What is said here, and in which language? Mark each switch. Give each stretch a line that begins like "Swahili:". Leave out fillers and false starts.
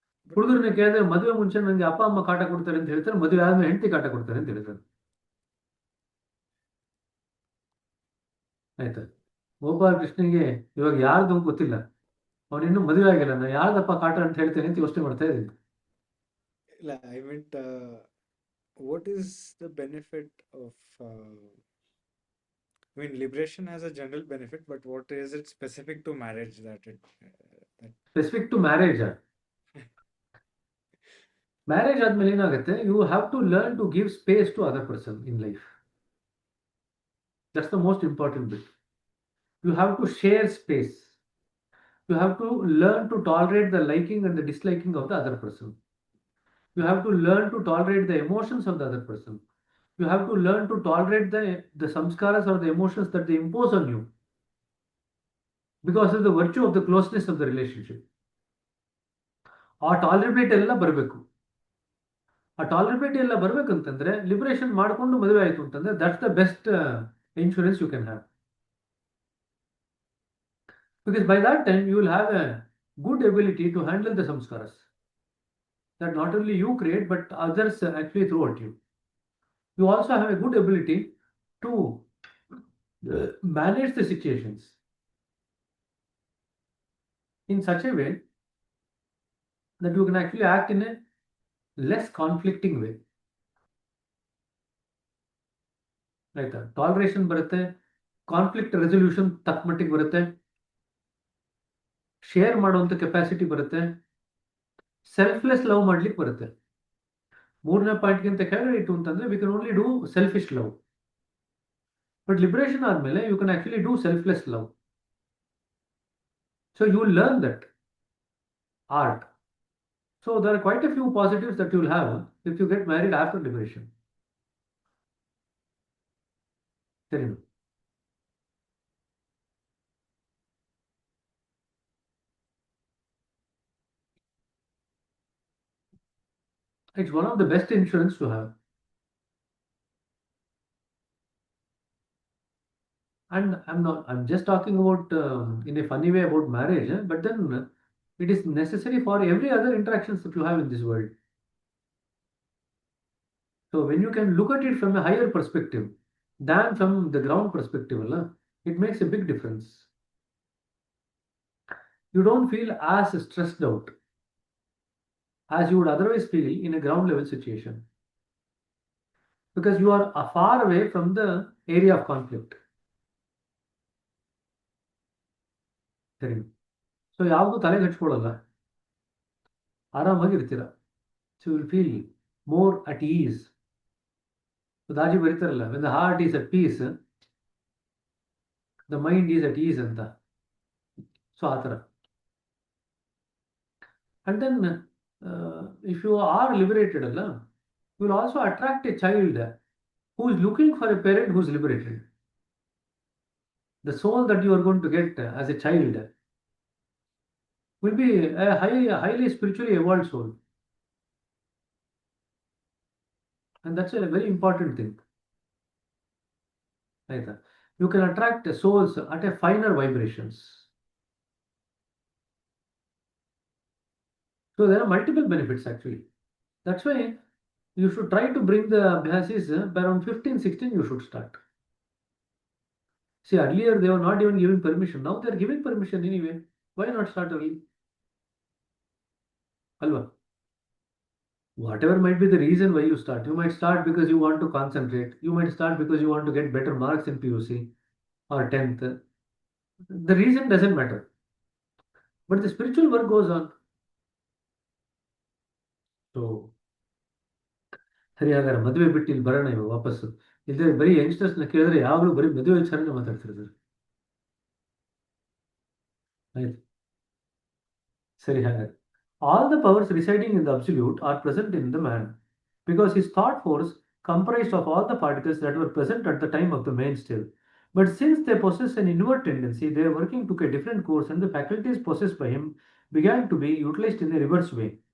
Kannada: ಹುಡುಗರನ್ನ ಕೇಳಿದ್ರೆ ಮದುವೆ ಮುಂಚೆ ನನಗೆ ಅಪ್ಪ ಅಮ್ಮ ಕಾಟ ಕೊಡ್ತಾರೆ ಅಂತ ಹೇಳ್ತಾರೆ, ಮದುವೆ ಆದ್ಮೇಲೆ ಹೆಂಡತಿ ಕಾಟ ಕೊಡ್ತಾರೆ ಅಂತ ಹೇಳ್ತಾರೆ. ಆಯ್ತಾ? ಗೋಪಾಲ ಕೃಷ್ಣನಿಗೆ ಇವಾಗ ಯಾರ್ದು ಗೊತ್ತಿಲ್ಲ, ಅವನಿನ್ನೂ ಮದುವೆ ಆಗಿಲ್ಲ. ನಾನು ಯಾರ್ದಪ್ಪ ಕಾಟ ಅಂತ ಹೇಳ್ತೇನೆ ಅಂತ ಯೋಚನೆ ಮಾಡ್ತಾ ಇದ್ದೀನಿ.
English: ಇಲ್ಲ, I meant, what is the benefit of, I mean, liberation has a general benefit, but what is it specific to marriage that specific to marriage.
Kannada: Marriage ಆದ್ಮೇಲೆ ಏನಾಗುತ್ತೆ,
English: You have to learn to give space to other person in life. That's the most important bit. You have to share space. You have to learn to tolerate the liking and the disliking of the other person. You have to learn to tolerate the emotions of the other person. You have to learn to tolerate the samskaras or the emotions that they impose on you because of the virtue of the closeness of the relationship.
Kannada: ಆ ಟಾಲರಬಿಲಿಟಿ ಎಲ್ಲ ಬರಬೇಕು. ಆ ಟಾಲರಬಿಲಿಟಿ ಎಲ್ಲ ಬರ್ಬೇಕಂತಂದ್ರೆ liberation ಮಾಡಿಕೊಂಡು ಮದುವೆ ಆಯಿತು ಅಂತಂದ್ರೆ
English: That's the best insurance you can have. Because by that time you will have a good ability to handle the samskaras that not only you create but others actually throw at you. You also have a good ability to manage the situations in such a way that you can actually act in a less conflicting way.
Kannada: ಆಯ್ತಾ? ಟಾಲರೇಷನ್ ಬರುತ್ತೆ, conflict resolution ತಕ್ಕ ಮಟ್ಟಿಗೆ ಬರುತ್ತೆ, share ಮಾಡುವಂಥ capacity ಬರುತ್ತೆ, selfless love ಮಾಡ್ಲಿಕ್ಕೆ ಬರುತ್ತೆ. ಮೂರನೇ ಪಾಯಿಂಟ್ಗಿಂತ ಕೆಳಗಡೆ ಇಟ್ಟು ಅಂತಂದ್ರೆ
English: We can only do selfish love. But
Kannada: liberation ಆದ್ಮೇಲೆ
English: You can actually do selfless love. So you will learn that art. So there are quite a few positives that you will have if you get married after liberation. ಸರಿ, it's one of the best insurance to have. And I'm just talking about in a funny way about marriage, but then it is necessary for every other interactions that you have in this world. So when you can look at it from a higher perspective than from the ground perspective, it makes a big difference. You don't feel as stressed out as you would otherwise feel in a ground level situation, because you are far away from the area of conflict.
Kannada: ಸರಿ, so ಯಾವುದು ತಲೆಗೆ ಹಚ್ಕೊಳ್ಳಲ್ಲ, ಆರಾಮಾಗಿರ್ತೀರ.
English: So will feel more at ease.
Kannada: Daji ಬರೀತಾರಲ್ಲ,
English: when the heart is at peace the mind is at ease
Kannada: ಅಂತ. So ಆ ಥರ.
English: And then if you are liberated ಅಲ್ಲ, you will also attract a child who is looking for a parent who is liberated. The soul that you are going to get as a child will be a highly spiritually evolved soul. And that's a very important thing. Right? You can attract souls at a finer vibrations. So there are multiple benefits actually. That's why you should try to bring the abhyasis by around 15-16 you should start. See, earlier they were not even giving permission. Now they are giving permission anyway. Why not start early? Alva. Whatever might be the reason why you start. You might start because you want to concentrate. You might start because you want to get better marks in PUC or 10th. The reason doesn't matter. But the spiritual work goes on. So,
Kannada: ಸರಿ, ಹಾಗಾದ್ರೆ ಮದುವೆ ಬಿಟ್ಟು ಇಲ್ಲಿ ಬರೋಣ ಇವಾಗ ವಾಪಸ್ಸು. ಇಲ್ಲದೆ ಬರೀ ಯಂಗ್ಸ್ಟರ್ಸ್ನ ಕೇಳಿದ್ರೆ ಯಾವಾಗಲೂ ಬರೀ ಮದುವೆ ವಿಚಾರನೇ ಮಾತಾಡ್ತಿರ್ತಾರೆ. ಆಯ್ತು, ಸರಿ.
English: ಹಾಗಾದ್ರೆ all the powers residing in the absolute are present in the man, because his thought force comprised of all the particles that were present at the time of the main state. But since they possess an inward tendency, their working took a different course, and the faculties possessed by him began to be utilized in a reverse way.